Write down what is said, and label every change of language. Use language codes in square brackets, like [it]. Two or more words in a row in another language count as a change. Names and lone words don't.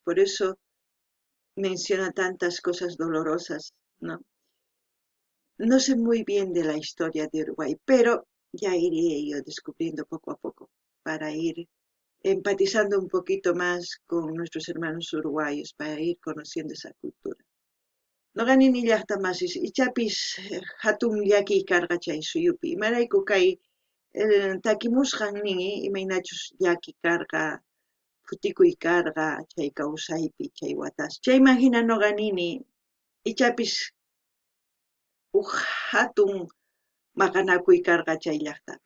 [es] Por eso menciona tantas cosas dolorosas, ¿no? No sé muy bien de la historia de Uruguay, pero ya iré yo descubriendo poco a poco para ir empatizando un poquito más con nuestros hermanos uruguayos, para ir conociendo esa cultura. [qu] Noqanini llaqtamasis ichapis hatun llaki karqa chay suyupi. Imarayku kay takimusqan ningi imaynachus llaki karqa, futikuy karqa chay kawsaypi chay watas. Chayman hina noqanini ichapis hatun maqanakuy karqa chay llaqtapi.